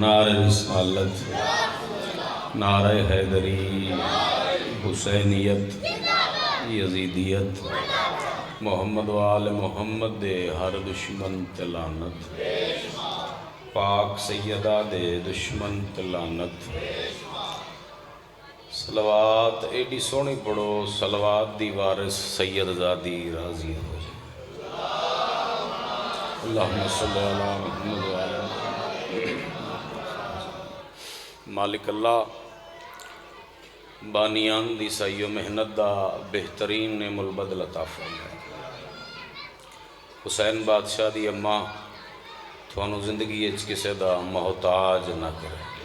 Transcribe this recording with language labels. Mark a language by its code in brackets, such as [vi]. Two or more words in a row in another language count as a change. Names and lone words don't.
[pa] نعرۂ رسالت، نعرۂ حیدری، حسینیت، یزیدیت، محمد و آل محمد دے ہر دشمن تے لعنت. پاک سیدہ دے دشمن تے لعنت. صلوات ایڈی سوہنی پڑھو، صلوات دی وارث سیدزادی راضی ہو جائے. [ar] اللهم صل على محمد وعلى [pa] مالک اللہ بانیاں دی سعی و محنت دا بہترین نعم البدل عطا فرمائے. حسین بادشاہ دی اماں تہانوں زندگی کسی دا محتاج نہ کرے.